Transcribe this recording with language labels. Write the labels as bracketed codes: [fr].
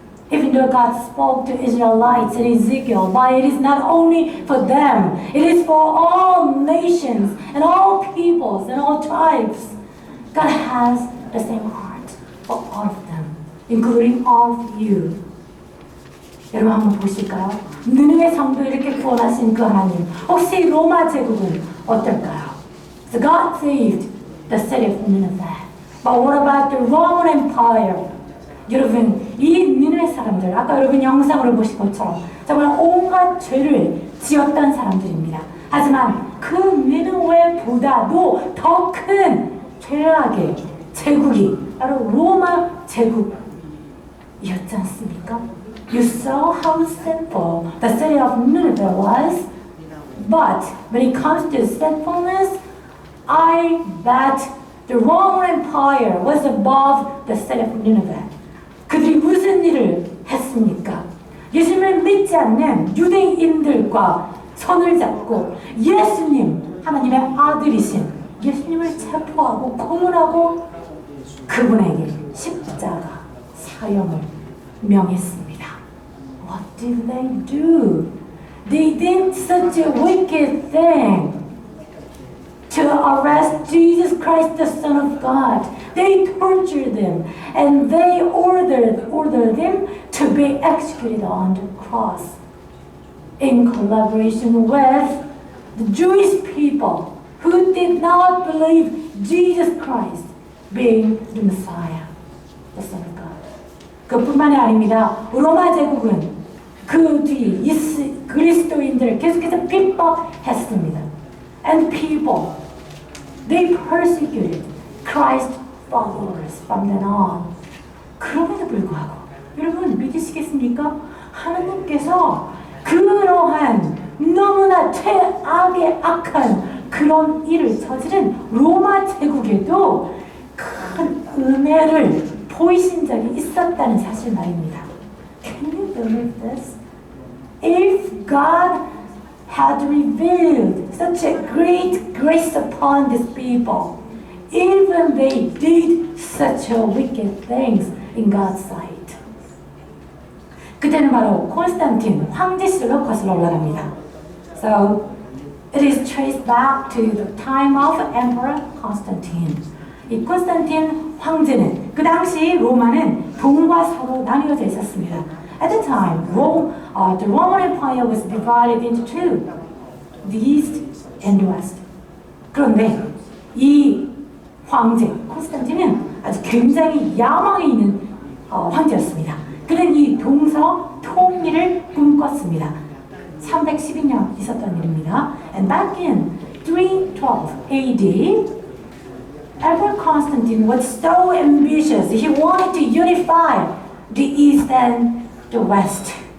[en] Even though God spoke to Israelites in Ezekiel, but it is not only for them, it is for all nations and all peoples and all tribes. God has the same heart for all of them, including all of you. [ko] 여러분 한번 보실까요? 느느웨 성도 이렇게 구원하신 그 하나님, 혹시 로마 제국은 어떨까요? [en] So God saved the city of Nineveh. But what about the Roman Empire? [ko] 여러분, 이 느느웨 사람들, 아까 여러분 영상으로 보신 것처럼 정말 온갖 죄를 지었던 사람들입니다. 하지만 그 느느웨보다도 더 큰 죄악의 제국이 바로 로마 제국이었지 않습니까? [en] You saw how simple the city of Nineveh was, but when it comes to sinfulness, I bet the Roman Empire was above the city of Nineveh. [ko] 그들이 무슨 일을 했습니까? 예수님을 믿지 않는 유대인들과 손을 잡고 예수님, 하나님의 아들이신 예수님을 체포하고 고문하고 그분에게 십자가 사형을 명했습니다. [en] What did they do? They did such a wicked thing to arrest Jesus Christ, the Son of God. They tortured him and they ordered him to be executed on the cross in collaboration with the Jewish people who did not believe Jesus Christ being the Messiah, the Son of God. [ko] 그뿐만이 아닙니다. 로마 제국은 그 뒤 그리스도인들을 계속해서 핍박했습니다. [en] And people, they persecuted Christ followers from then on. [ko] 그럼에도 불구하고 여러분 믿으시겠습니까? 하나님께서 그러한 너무나 최악의 악한 그런 일을 저지른 로마 제국에도 큰 은혜를 보이신 적이 있었다는 사실 말입니다. [en] Can you believe this? If God had revealed such a great grace upon these people, even they did such a wicked things in God's sight. [ko] 그때는 바로 콘스탄틴 황제 시대로 거슬러 올라갑니다. [en] So it is traced back to the time of Emperor Constantine. [ko] 이 콘스탄틴 황제는 그 당시 로마는 동과 서로 나뉘어져 있었습니다. [en] At the time, the Roman Empire was divided into two, the East and the West. [ko] 그런데 이 황제 콘스탄틴은 아주 굉장히 야망이 있는 황제였습니다. 그는 이 동서 통일을 꿈꿨습니다. 312년 있었던 일입니다. [en] And back in 312 AD, Emperor Constantine was so ambitious. He wanted to unify the East and the West.